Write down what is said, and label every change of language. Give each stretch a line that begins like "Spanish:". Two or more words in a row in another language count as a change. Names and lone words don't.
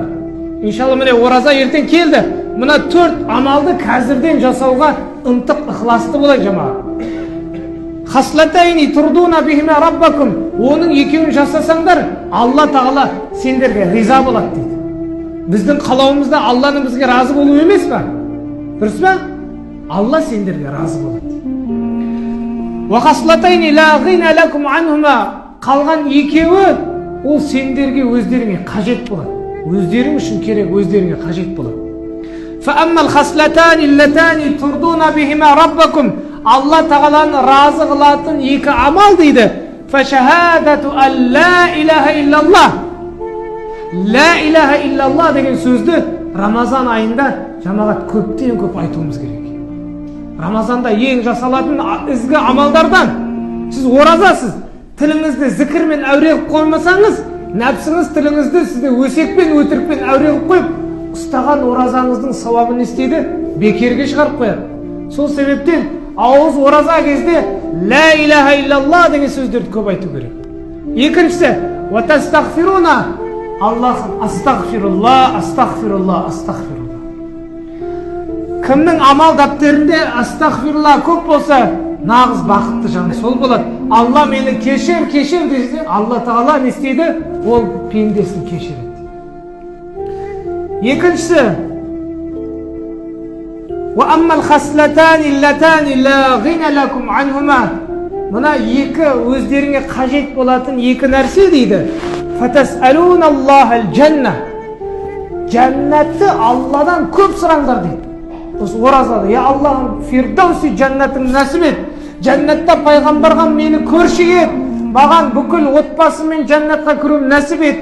Kazakh: Иншалла міне ораза ертең келді. Мына 4 амалды қазірден жасауға ынтық, ықыласты болайық жамағат.
Arabic: خصلتين ترضون بهما ربكم.
Kazakh: Оның екеуін жасасаңдар, Алла тағала сендерге риза болады дейді. Біздің қалауымызда Алланың бізге разы болу емес па? Дұрыс па? Алла сендерге разы болады дейді.
Arabic: و خصلتين لا غنى لكم عنهما.
Kazakh: Қалған екеуі ол сендерге өздеріңе қажет болады. Өздерің үшін керек, өздеріңе қажет болады.
Arabic: فأما الخصلتان اللتان ترضون بهما ربكم.
Kazakh: Алла тағаланы разы қылатын екі амал дейді.
Arabic: فشهادة أن لا إله إلا الله. لا إله إلا الله
Kazakh: деген сөзді Рамазан айында жамағат көптен көп айтуымыз керек. Рамазанда ең жасалатын ізгі амалдардан сіз оразасыз, тіліңізді зікірмен әуре қылып қоймасаңыз, нәпсіңіз тіліңізді сізді өсекпен, өтірікпен әуре қылып қойып, ұстаған оразаңыздың сауабын істейді, бекерге шығарып қояды. Сол себептен ауыз ораза кезде
Arabic: لا إله إلا الله
Kazakh: деген сөздерді көп айту керек.
Arabic: Екіншісі, و تستغفرون. Аллахым أستغفر الله، أستغفر الله، أستغفر الله.
Kazakh: Кімнің амал дәптерінде астағфирулла көп болса, нағыз бақытты жан сол болады. Алла мені кешір десе, Алла тағала не істейді? Ол пендесін кешіреді. Екіншісі,
Arabic: وأما الخصلتان اللتان لا غنى لكم عنهما.
Kazakh: Мына екі өздеріңе қажет болатын екі нәрсе дейді.
Arabic: فتسألون الله الجنة.
Kazakh: Жәннатты Алладан көп сұраңдар дейді. Осы оразада, я Аллахым фирдауси жәннатын нәсіп ет. Жәннатта пайғамбарға мені көрші ет. Маған бүкіл отбасымен жәннатқа кіруім нәсіп ет.